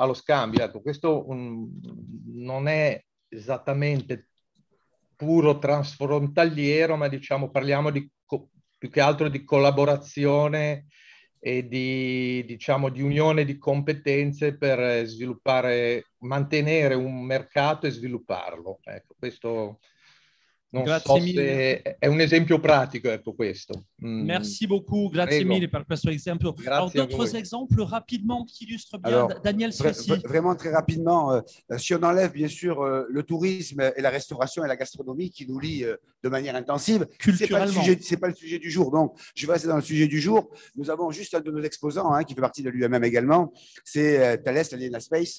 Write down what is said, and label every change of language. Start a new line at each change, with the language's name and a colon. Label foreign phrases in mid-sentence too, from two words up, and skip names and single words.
Italian: Ecco, questo non è esattamente puro transfrontaliero, ma diciamo parliamo più che altro di collaborazione e di unione di competenze per mantenere un mercato e svilupparlo. Ecco, questo non so se è un esempio pratico, ecco questo.
French: Merci beaucoup,
Italian: grazie mille per questo esempio.
French: Alors, d'autres exemples rapidement qui illustrent bien. Alors, Daniel Sfessi. Vraiment très rapidement, si on enlève bien sûr le tourisme et la restauration et la gastronomie qui nous lient de manière intensive, culturellement, c'est pas le sujet du jour. Donc, je vais rester dans le sujet du jour. Nous avons juste un de nos exposants qui fait partie de l'UMM également, c'est Thales Alenia Space.